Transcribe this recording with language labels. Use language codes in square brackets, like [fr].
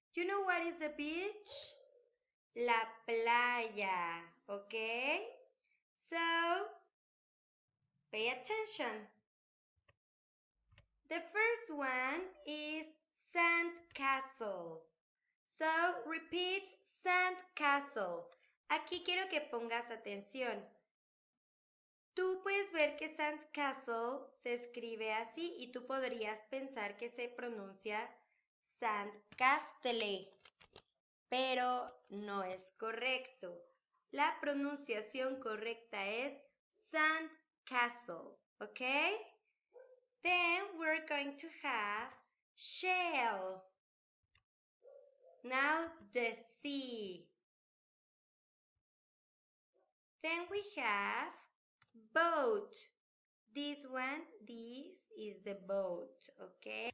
[en] You know what is the beach? [es] La playa, [en] okay? So, pay attention. The first one is sand castle. So, repeat sand castle. [es] Aquí quiero que pongas atención. Tú puedes ver que sand castle se escribe así y tú podrías pensar que se pronuncia sand castle, pero no es correcto. La pronunciación correcta es sand castle, ¿ok? [en] Then we're going to have shell. Now the sea. Then we have boat. This is the boat, okay?